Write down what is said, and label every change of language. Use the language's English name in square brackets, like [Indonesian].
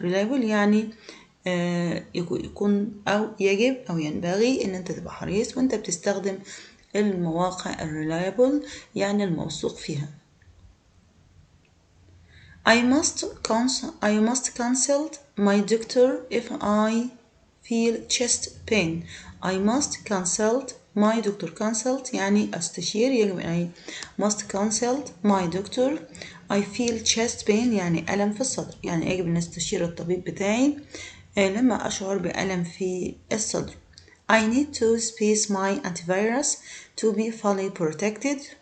[Arabic] reliable يعني يكون أو يجب أو ينبغي إن أنت تبقى حريص وأنت بتستخدم المواقع reliable يعني الموثوق فيها. [English] I must consult my doctor if I feel chest pain. I must consult my doctor. consult [Arabic] يعني أستشير، يجب أن [English] must consult my doctor. I feel chest pain [Arabic] يعني ألم في الصدر، يعني يجب أن أستشير الطبيب بتاعي لما أشعر بألم في الصدر. [English] I need to space my antivirus to be fully protected.